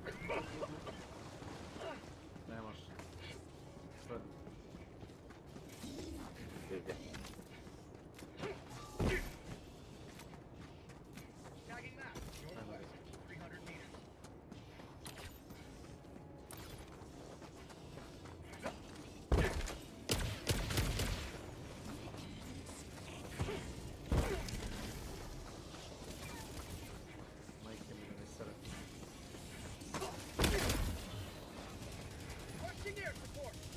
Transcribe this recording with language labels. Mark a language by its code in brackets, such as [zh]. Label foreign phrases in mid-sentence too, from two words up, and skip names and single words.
[hr] Ne može. Sve. [en] Tagging map. Northwest. 300 meters. [hr] Majke mi da ne sere. [en] Requesting air support.